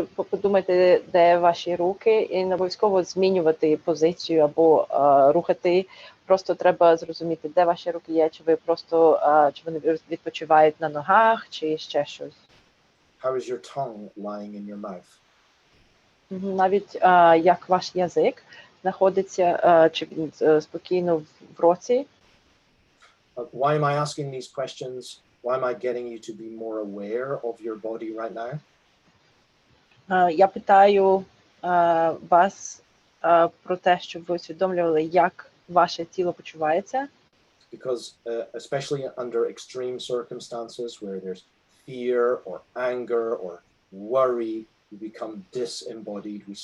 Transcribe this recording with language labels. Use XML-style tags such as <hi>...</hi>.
<uk>Подумайте, де ваші руки, і не обов'язково змінювати позицію або рухати. Просто треба зрозуміти, де ваші руки є, чи ви просто чи вони відпочивають на ногах, чи ще щось.</uk> <en>How is your tongue lying in your mouth?</en> <uk>Навіть як ваш язик знаходиться, чи він спокійно в році.</uk> <en>Why am I asking these questions? Why am I getting you to be more aware of your body right now?</en> <uk>Я питаю вас про те, щоб ви усвідомлювали, як ваше тіло почувається.</uk> <en>Because especially under extreme circumstances where there's fear or anger or worry, we become disembodied.</en>